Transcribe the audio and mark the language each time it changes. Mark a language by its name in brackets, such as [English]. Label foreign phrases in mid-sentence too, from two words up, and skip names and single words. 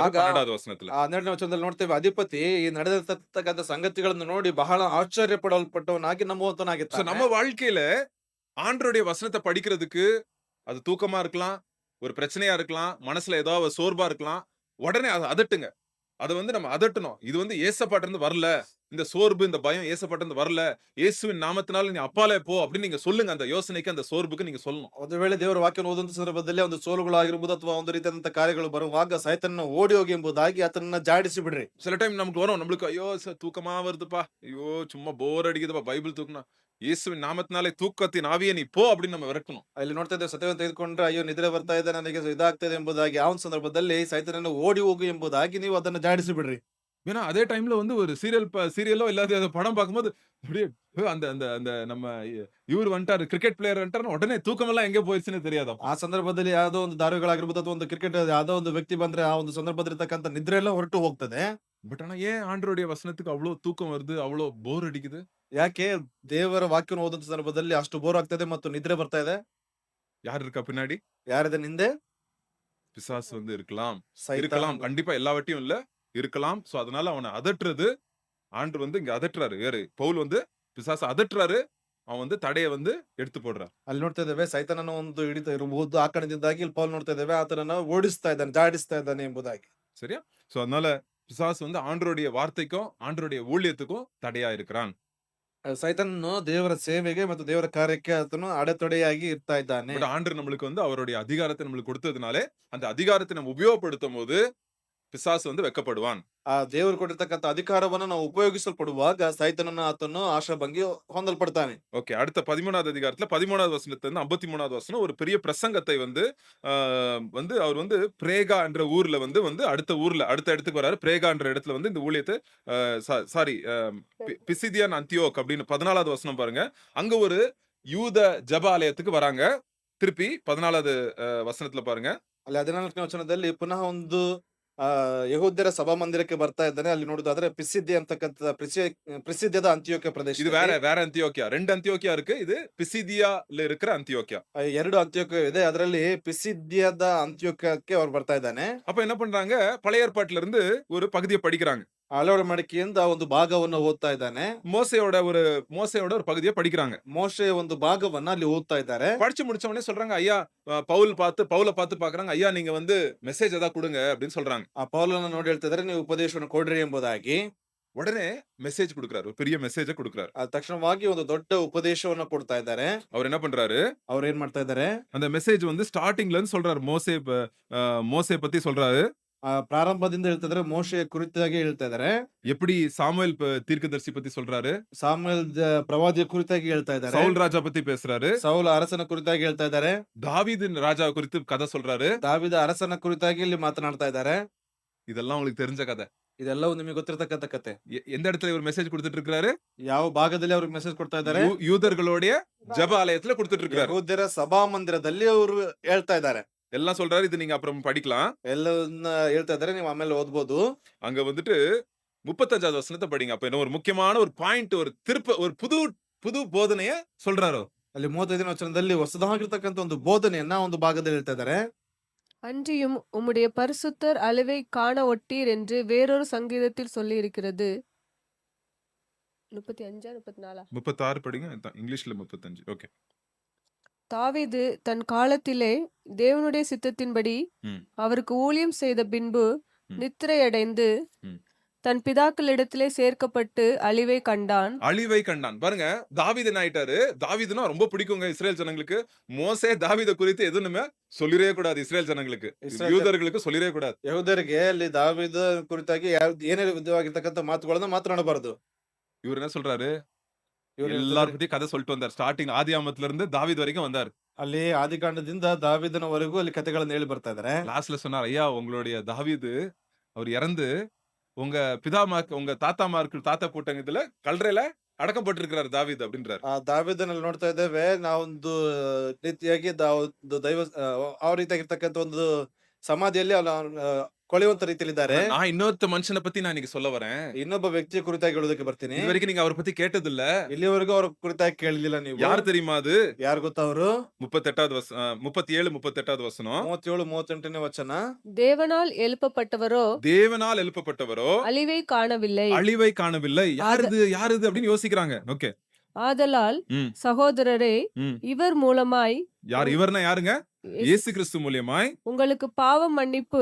[Kannada] ಆಗ [Tamil] 12வது வசனத்துல. [Kannada] ಆ 12ನೇ ವಚನದಲ್ಲಿ ನೋಡ್ತೇವೆ, ಅಧಿಪತಿ ಈ ನಡೆದಿರ್ತಕ್ಕಂಥ ಸಂಗತಿಗಳನ್ನು ನೋಡಿ ಬಹಳ ಆಶ್ಚರ್ಯ ಪಡಲ್ಪಟ್ಟವನಾಗಿ [Tamil] சோ [Kannada] ನಂಬುವಂತನಾಗಿದ್ದಾನೆ. [Tamil] நம்ம வாழ்க்கையில ஆண்டவருடைய வசனத்தை படிக்கிறதுக்கு அது தூக்கமா இருக்கலாம், ஒரு பிரச்சனையா இருக்கலாம், மனசுல ஏதாவது சோர்வா இருக்கலாம். உடனே அதை அதட்டுங்க. அதை வந்து நம்ம அதட்டணும். இது வந்து ஏசப்பாட்ட இருந்து வரல. இந்த சோர்வு இந்த பயம் ஏசப்பாட்ட இருந்து வரல. இயேசுவின் நாமத்தினால நீ அப்பாலே போ அப்படின்னு நீங்க சொல்லுங்க. அந்த யோசனைக்கு அந்த சோர்வுக்கு நீங்க சொல்லணும். [Kannada] ಒಂದು ವೇಳೆ ದೇವರ ವಾಕ್ಯವನ್ನು ಓದುವಂತ ಸಂದರ್ಭದಲ್ಲಿ ಒಂದು ಸೋಲುಗಳಾಗಿರ್ಬೋದು ಅಥವಾ ಒಂದು ರೀತಿಯಾದಂತಹ ಕಾರ್ಯಗಳು ಬರುವಾಗ ಸೈತಾನನ ಓಡಿ ಹೋಗಿ ಎಂಬುದಾಗಿ ಆತನನ್ನ ಜಾಡಿಸಿ ಬಿಡ್ರಿ. [Tamil] சில டைம் நமக்கு வரும், நம்மளுக்கு ஐயோ தூக்கமா வருதுப்பா, ஐயோ சும்மா போர் அடிக்குதுப்பா, பைபிள் தூக்கணும், இயேசுவின் நாமத்தினாலே தூக்கத்தின் ஆவியே நீ போ அப்படின்னு நம்ம விரட்டணும். [Kannada] ಅಲ್ಲಿ ನೋಡ್ತಾ ಇದ್ದೇವೆ, ಸತ್ಯವನ್ನು ತೆಗೆದುಕೊಂಡ್ರೆ ಅಯ್ಯೋ ನಿದ್ರೆ ಬರ್ತಾ ಇದೆ, ನನಗೆ ಇದಾಗ್ತದೆ ಎಂಬುದಾಗಿ ಆ ಒಂದು ಸಂದರ್ಭದಲ್ಲಿ ಸೈತಾನನ ಓಡಿ ಹೋಗು ಎಂಬುದಾಗಿ ನೀವು ಅದನ್ನ ಜಾಡಿಸಿ ಬಿಡ್ರಿ. [Tamil] ஏன்னா அதே டைம்ல வந்து ஒரு சீரியலோ இல்லாத படம் பார்க்கும்போது அப்படியே அந்த அந்த அந்த நம்ம இவர் வந்துட்டாரு, [English] cricket player [Tamil] வந்துட்டாரு, உடனே தூக்கமெல்லாம் எங்க போயிடுச்சுன்னு தெரியாதா? [Kannada] ಆ ಸಂದರ್ಭದಲ್ಲಿ ಯಾವುದೋ ಒಂದು ಧಾರಾವಾಹಿಗಳಾಗಿರ್ಬೋದು ಅಥವಾ ಒಂದು ಕ್ರಿಕೆಟ್ ಯಾವುದೋ ಒಂದು ವ್ಯಕ್ತಿ ಬಂದ್ರೆ ಆ ಒಂದು ಸಂದರ್ಭದಲ್ಲಿ ಇರ್ತಕ್ಕಂಥ ನಿದ್ರೆ ಎಲ್ಲ ಹೊರಟು ಹೋಗ್ತದೆ. [Tamil] பட் ஆனா ஏன் ஆண்டவருடைய வசனத்துக்கு அவ்வளவு தூக்கம் வருது, அவ்வளவு போர் அடிக்குது? [Kannada] ಯಾಕೆ ದೇವರ ವಾಕ್ಯವನ್ನು ಓದುವಂತ ಸಂದರ್ಭದಲ್ಲಿ ಅಷ್ಟು ಬೋರ್ ಆಗ್ತದೆ ಮತ್ತು ನಿದ್ರೆ ಬರ್ತಾ ಇದೆ? [Tamil] யார் இருக்கா பின்னாடி? [Kannada] ಯಾರಿದೆ ಹಿಂದೆ? [Tamil] பிசாசு வந்து இருக்கலாம். [Kannada] ಸೈತಾನ. [Tamil] இருக்கலாம், கண்டிப்பா எல்லாவற்றையும் இல்ல, இருக்கலாம். சோ அதனால அவனை அதட்டுறது, ஆண்டு வந்து இங்க அதட்டுறாரு. வேறு பவுல் வந்து பிசாசு அதட்டுறாரு, அவன் வந்து தடையை வந்து எடுத்து போடுறார். [Kannada] ಅಲ್ಲಿ ನೋಡ್ತಾ ಇದ್ದೇವೆ, ಸೈತಾನನ ಒಂದು ಹಿಡಿತ ಇರಬಹುದು ಆ ಕಾರಣದಿಂದಾಗಿ ಇಲ್ಲಿ ಪೌಲ್ ನೋಡ್ತಾ ಇದ್ದೇವೆ, ಆತನನ್ನ ಓಡಿಸ್ತಾ ಇದ್ದಾನೆ, ಜಾಡಿಸ್ತಾ ಇದ್ದಾನೆ ಎಂಬುದಾಗಿ. [Tamil] சரியா? சோ அதனால பிசாசு வந்து ஆண்டவருடைய வார்த்தைக்கும் ஆண்டவருடைய ஊழியத்துக்கும் தடையா இருக்கிறான். [Kannada] ಸೈತಾನನು ದೇವರ ಸೇವೆಗೆ ಮತ್ತು ದೇವರ ಕಾರ್ಯಕ್ಕೆ ಆತನು ಅಡೆತಡೆಯಾಗಿ ಇರ್ತಾ ಇದ್ದಾನೆ. [Tamil] பட் ஆண்டவர் நம்மளுக்கு வந்து அவருடைய அதிகாரத்தை நம்மளுக்கு கொடுத்ததுனாலே அந்த அதிகாரத்தை நம்ம உபயோகப்படுத்தும் போது பிசாசு வந்து வெட்கப்படுவான். [Kannada] ಆ ದೇವರು ಕೊಟ್ಟಿರ್ತಕ್ಕಂಥ ಅಧಿಕಾರವನ್ನು ನಾವು ಉಪಯೋಗಿಸಲ್ಪಡುವಾಗ ಸೈತಾನನ ಆತನು ಆಶಾಭಂಗಿ ಹೊಂದಲ್ಪಡ್ತಾನೆ. [Tamil] ஓகே, அடுத்த 13வது அதிகாரத்துல 13வது வசனத்துல இருந்து 53வது வசனம் ஒரு பெரிய பிரசங்கத்தை வந்து வந்து அவர் வந்து பிரேகா என்ற ஊர்ல வந்து வந்து அடுத்த இடத்துக்கு வராரு. பிரேகா என்ற இடத்துல வந்து இந்த ஊழியத்தை சாரி பிசிதியான் அந்தியோக் அப்படின்னு 14வது வசனம் பாருங்க. அங்க ஒரு யூத ஜெப ஆலயத்துக்கு வராங்க. திருப்பி 14வது வசனத்துல பாருங்க. [Kannada] ಅಲ್ಲಿ 14ನೇ ವಚನದಲ್ಲಿ ಪುನಃ ಒಂದು ಯಹೂದ್ಯರ ಸಭಾ ಮಂದಿರಕ್ಕೆ ಬರ್ತಾ ಇದ್ದಾನೆ. ಅಲ್ಲಿ ನೋಡುದಾದ್ರೆ ಪಿಸಿದ್ದಿ ಅಂತಕ್ಕಂಥ ಪ್ರಸಿದ್ಧದ ಅಂತ್ಯೋಕ್ಯ ಪ್ರದೇಶ. [Tamil] இது வேற அந்தியோக்கியா. 2 அந்தியோக்கியா இருக்கு. இது பிசிதியால இருக்கிற அந்தியோக்கியா. [Kannada] 2 ಅಂತ್ಯೋಕ್ಯ ಇದೆ. ಅದರಲ್ಲಿ ಪಿಸಿದ್ಯದ ಅಂತ್ಯೋಕ್ಯಕ್ಕೆ ಅವ್ರು ಬರ್ತಾ ಇದ್ದಾನೆ. [Tamil] அப்ப என்ன பண்றாங்க? பழைய ஏற்பாட்டுல இருந்து ஒரு பகுதியை படிக்கிறாங்க. [Kannada] ಹಲವಾರು ಮಡಿಕೆಯಿಂದ ಒಂದು ಭಾಗವನ್ನು ಓದ್ತಾ ಇದ್ದಾನೆ. [Tamil] மோசையோட ஒரு பகுதியை படிக்கிறாங்க. [Kannada] ಮೋಶೆಯ ಒಂದು ಭಾಗವನ್ನ ಅಲ್ಲಿ ಓದ್ತಾ ಇದ್ದಾರೆ. [Tamil] படிச்சு முடிச்ச உடனே சொல்றாங்க, ஐயா பவுல பார்த்து பாக்குறாங்க, ஐயா நீங்க வந்து மெசேஜ் ஏதாவது கொடுங்க அப்படின்னு சொல்றாங்க. [Kannada] ಆ ಪೌಲನ ನೋಡಿ ಹೇಳ್ತಾ ಇದ್ದಾರೆ, ನೀವು ಉಪದೇಶವನ್ನು ಕೊಡ್ರಿ ಎಂಬುದಾಗಿ. [Tamil] உடனே மெசேஜ் கொடுக்கிறாரு, ஒரு பெரிய மெசேஜ கொடுக்கிறாரு. [Kannada] ತಕ್ಷಣವಾಗಿ ಒಂದು ದೊಡ್ಡ ಉಪದೇಶವನ್ನು ಕೊಡ್ತಾ ಇದ್ದಾರೆ. [Tamil] அவர் என்ன பண்றாரு? [Kannada] ಅವ್ರು ಏನ್ ಮಾಡ್ತಾ ಇದ್ದಾರೆ? [Tamil] அந்த மெசேஜ் வந்து ஸ்டார்டிங்ல இருந்து சொல்றாரு. மோசே பத்தி சொல்றாரு. [Kannada] ಪ್ರಾರಂಭದಿಂದ ಹೇಳ್ತಿದ್ರೆ ಮೋಶೆಯ ಕುರಿತಾಗಿ ಹೇಳ್ತಾ ಇದ್ದಾರೆ. [Tamil] எப்படி சாமுவேல் தீர்க்கதரிசி பத்தி சொல்றாரு. [Kannada] ಸಾಮುವೇಲ್ ಪ್ರವಾದಿಯ ಕುರಿತಾಗಿ ಹೇಳ್ತಾ ಇದ್ದಾರೆ. [Tamil] சவுல் ராஜா பத்தி பேசுறாரு. [Kannada] ಸೌಲ ಅರಸನ ಕುರಿತಾಗಿ ಹೇಳ್ತಾ ಇದ್ದಾರೆ. [Tamil] தாவீது ராஜா குறித்து கதை சொல்றாரு. [Kannada] ದಾವಿದ ಅರಸನ ಕುರಿತಾಗಿ ಇಲ್ಲಿ ಮಾತನಾಡ್ತಾ ಇದ್ದಾರೆ. [Tamil] இதெல்லாம் உங்களுக்கு தெரிஞ்ச கதை. [Kannada] ಇದೆಲ್ಲವೂ ನಿಮಗೆ ಗೊತ್ತಿರತಕ್ಕಂತ ಕತೆ. [Tamil] எந்த இடத்துல இவர் மெசேஜ் கொடுத்துட்டு இருக்காரு? [Kannada] ಯಾವ ಭಾಗದಲ್ಲಿ ಅವ್ರಿಗೆ ಮೆಸೇಜ್ ಕೊಡ್ತಾ ಇದ್ದಾರೆ? [Tamil] யூதர்களுடைய ஜெப ஆலயத்துல கொடுத்துட்டு இருக்காரு. [Kannada] ಯಹೂದ್ಯರ ಸಭಾ ಮಂದಿರದಲ್ಲಿ ಅವರು ಹೇಳ್ತಾ ಇದ್ದಾರೆ. [Tamil] எல்லாம் சொல்றாரு. இது நீங்க அப்புறம் படிக்கலாம். [Kannada] ಎಲ್ಲವನ್ನ ಹೇಳ್ತಾ ಇದ್ದಾರೆ, ನೀವು ಆಮೇಲೆ ಓದ್ಬೋದು. [Tamil] அங்க வந்துட்டு 35வது வசனத்தை படிங்க. அப்ப என்ன ஒரு முக்கியமான ஒரு பாயிண்ட், ஒரு புது போதனைய சொல்றாரு. ಅಲ್ಲಿ 35ನೇ ವಚನದಲ್ಲಿ ಹೊಸದಾಗಿರ್ತಕ್ಕಂಥ ಒಂದು ಬೋಧನೆಯನ್ನ ಒಂದು ಭಾಗದಲ್ಲಿ ಹೇಳ್ತಾ ಇದ್ದಾರೆ. அன்றியும் உம்முடைய பரிசுத்தர் அழிவை காண ஒட்டீர் என்று வேறொரு சங்கீதத்தில் சொல்லியிருக்கிறது. 35 34 36 படிங்க. இங்கிலீஷ்ல 35. ஓகே. தாவீது தன் காலத்திலே தேவனுடைய சித்தத்தின்படி ம். அவருக்கு ஊழியம் செய்த பின்பு ம். நித்திரையடைந்து ம். தன் பிதாக்களிடத்திலே சேர்க்கப்பட்டு அழிவை கண்டான். அழிவை கண்டான். பாருங்க, தாவீது என்ன ஆயிட்டாரு? தாவீதுனா ரொம்ப பிடிக்குங்க இஸ்ரேல் ஜனங்களுக்கு. மோசே தாவீத குறித்து எதுவுமே சொல்லிரவே கூடாது இஸ்ரேல் ஜனங்களுக்கு. [Kannada] ಇಸ್ರಾಯೇಲ್ [Tamil] யூதர்களுக்கு சொல்லிரவே கூடாது. [Kannada] ಯಹೂದರಿಗೆ ಅಲ್ಲಿ ದಾವೀದ ಕುರಿತಾಗಿ ಏನೇ ವಿಧವಾಗಿರ್ತಕ್ಕಂಥ ಮಾತುಗಳನ್ನ ಮಾತನಾಡಬಾರದು. [Tamil] இவர் என்ன சொல்றாரு? [Kannada] ಇವ್ರು [Tamil] எல்லார [Kannada] ಹೇಳ್ತಿದ್ದಾರೆ, [Tamil] பத்தி கதை சொல்லிட்டு வந்தார். ஸ்டார்டிங் ஆதியாமத்துல இருந்து தாவீது வரைக்கும் வந்தார். [Kannada] ಅಲ್ಲಿ ಆದಿಕಾಂಡದಿಂದ ದಾವೀದನವರೆಗೂ ಅಲ್ಲಿ ಕಥೆಗಳನ್ನ ಹೇಳಿ ಬರ್ತಾ ಇದಾರೆ. [Tamil] லாஸ்ட்ல சொன்னார், ஐயா உங்களுடைய தாவீது அவர் இறந்து உங்க உங்க தாத்தா போட்டாங்க இதுல கல்றையில அடக்கப்பட்டிருக்கிறார் தாவீது அப்படின்றார். [Kannada] ಆ ದಾವೀದನಲ್ಲಿ ನೋಡ್ತಾ ಇದ್ದೇವೆ ನಾವೊಂದು ರೀತಿಯಾಗಿ ಒಂದು ದೈವ ಆ ರೀತಿಯಾಗಿರ್ತಕ್ಕಂಥ ಒಂದು ಸಮಾಧಿಯಲ್ಲಿ ಕೊಳೆಯುವಂತ ರೀತಿಯಲ್ಲಿದ್ದಾರೆ. [Tamil] நான் இன்னொருத்த மனுஷனை பத்தி நான் இன்னைக்கு சொல்ல வரேன். [Kannada] ಇನ್ನೊಬ್ಬ ವ್ಯಕ್ತಿಯ ಕುರಿತಾಗಿ ಹೇಳೋದಕ್ಕೆ ಬರ್ತೀನಿ. [Tamil] இது வரைக்கும் நீங்க அவரை பத்தி கேட்டது இல்ல. [Kannada] ಇಲ್ಲಿವರೆಗೂ ಅವ್ರ ಕುರಿತಾಗಿ ಕೇಳಲಿಲ್ಲ ನೀವು. [Tamil] யார் தெரியுமா அது? [Kannada] ಯಾರು ಗೊತ್ತಾ ಅವರು? [Tamil] 37 வசனம். [Kannada] 37 38ನೇ ವಚನ. [Tamil] தேவனால் எழுப்பப்பட்டவரோ தேவனால் எழுப்பப்பட்டவரோ அழிவை காணவில்லை. அழிவை காணவில்லை. யாருது அப்படின்னு யோசிக்கிறாங்க. ஓகே. ஆதலால் ம். சகோதரரே ம். இவர் மூலமாய் யார் இவர்னா யாருங்க? இயேசு கிறிஸ்து மூலியமாய் உங்களுக்கு பாவ மன்னிப்பு